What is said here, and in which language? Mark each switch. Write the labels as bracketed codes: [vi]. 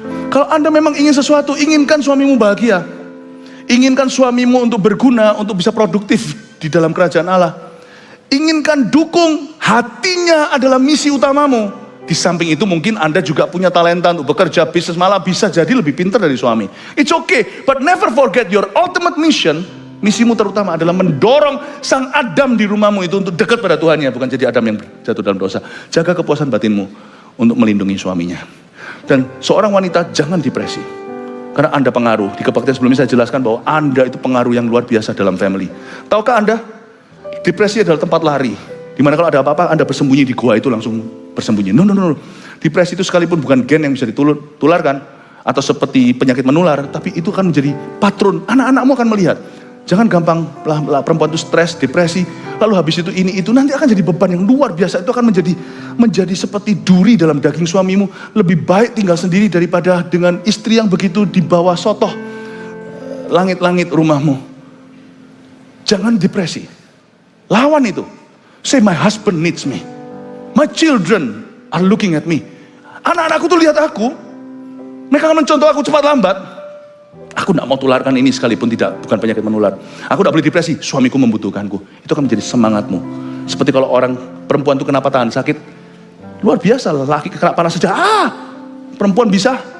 [id] Kalau Anda memang ingin sesuatu, inginkan suamimu bahagia. Inginkan suamimu untuk berguna, untuk bisa produktif di dalam kerajaan Allah. Inginkan dukung, hatinya adalah misi utamamu. Di samping itu mungkin Anda juga punya talenta untuk bekerja, bisnis, malah bisa jadi lebih pintar dari suami. [en] It's okay, but never forget your ultimate mission. [id] Misimu terutama adalah mendorong sang Adam di rumahmu itu untuk dekat pada Tuhannya, bukan jadi Adam yang jatuh dalam dosa. Jaga kepuasan batinmu untuk melindungi suaminya. Dan seorang wanita jangan depresi, karena Anda pengaruh. Di kebaktian sebelumnya saya jelaskan bahwa Anda itu pengaruh yang luar biasa dalam family. Tahukah Anda, depresi adalah tempat lari. Dimana kalau ada apa-apa, Anda bersembunyi di gua itu langsung bersembunyi. No. Depresi itu sekalipun bukan gen yang bisa ditularkan atau seperti penyakit menular, tapi itu akan menjadi patron. Anak-anakmu akan melihat. Jangan gampang perempuan itu stres, depresi, lalu habis itu ini itu, nanti akan jadi beban yang luar biasa. Itu akan menjadi seperti duri dalam daging suamimu. Lebih baik tinggal sendiri daripada dengan istri yang begitu di bawah sotoh langit-langit rumahmu. Jangan depresi. Lawan itu. [en] Say my husband needs me. My children are looking at me. [id] Anak-anakku tuh lihat aku. Mereka akan mencontoh aku cepat lambat. Aku tidak mau tularkan ini sekalipun bukan penyakit menular. Aku tidak boleh depresi. Suamiku membutuhkanku. Itu akan menjadi semangatmu. Seperti kalau perempuan itu kena patahan sakit. Luar biasa, laki kena panas saja. Perempuan bisa.